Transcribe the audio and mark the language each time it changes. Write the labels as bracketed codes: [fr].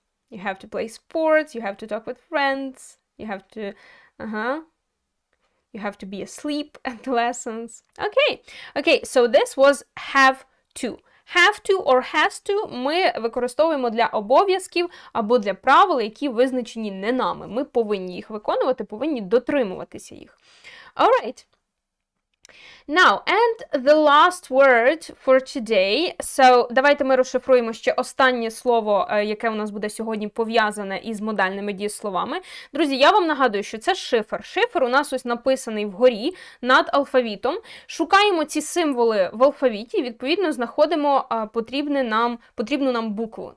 [en] You have to play sports. You have to talk with friends. You have to, you have to be asleep at the lessons. Okay, so this was have to. Have to or has to [uk] ми використовуємо для обов'язків або для правил, які визначені не нами. Ми повинні їх виконувати, повинні дотримуватися їх. [en] Alright. Now, and the last word for today. [uk] So, давайте ми розшифруємо ще останнє слово, яке у нас буде сьогодні пов'язане із модальними дієсловами. Друзі, я вам нагадую, що це шифр. Шифр у нас ось написаний вгорі над алфавітом. Шукаємо ці символи в алфавіті і, відповідно, знаходимо потрібну нам букву.